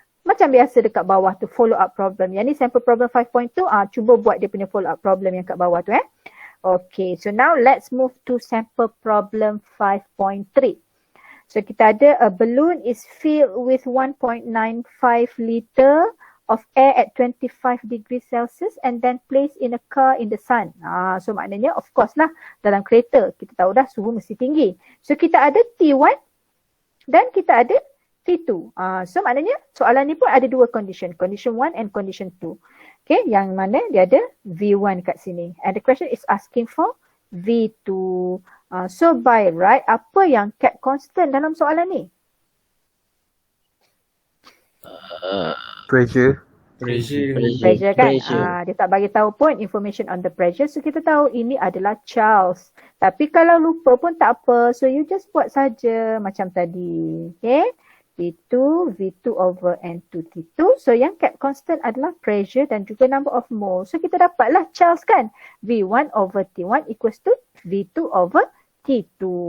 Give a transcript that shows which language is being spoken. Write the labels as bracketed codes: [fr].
[ms] Macam biasa dekat bawah tu, follow up problem. Yang ni sample problem 5.2, cuba buat dia punya follow up problem yang kat bawah tu [en] Okay, so now let's move to sample problem 5.3. So [ms] kita ada [en] a balloon is filled with 1.95 liter of air at 25 degrees Celsius and then placed in a car in the sun. [ms] So maknanya of course lah dalam kereta kita tahu dah suhu mesti tinggi. So kita ada T1 dan kita ada T2. So maknanya soalan ni pun ada dua condition. [en] Condition 1 and condition 2. [ms] Okay, yang mana dia ada V1 kat sini. [en] And the question is asking for V2. [ms] So by right, apa yang kept constant dalam soalan ni? [en] Pressure. [ms] Pressure kan? Dia tak bagi tahu pun [en] information on the pressure. [ms] So kita tahu ini adalah Charles. Tapi kalau lupa pun tak apa. [en] So you just [ms] buat saja macam tadi. Okay. [en] T2, V2 over N2, T2. [ms] So yang kept constant adalah pressure dan juga number of mole. So kita dapatlah Charles kan. [en] V1 over T1 equals to V2 over T2.